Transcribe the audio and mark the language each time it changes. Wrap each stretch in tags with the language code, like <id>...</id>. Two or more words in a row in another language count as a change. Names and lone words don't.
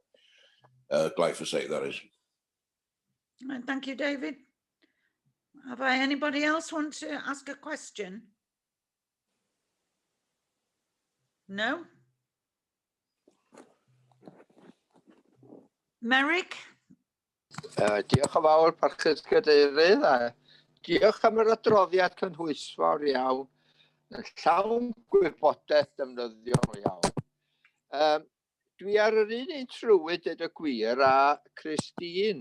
<en>Glyphosate, that is. Thank you, David. Have anybody else want to ask a question? No? Merrick?</en> <cy>Diolch yn fawr, parchus cadeirydd, a diolch am yr adroddiad cynhwysfawr iawn, yn llawn gwybodaeth defnyddiol iawn. Dwi ar yr un trywydd dweud y gwir a Christine.</cy>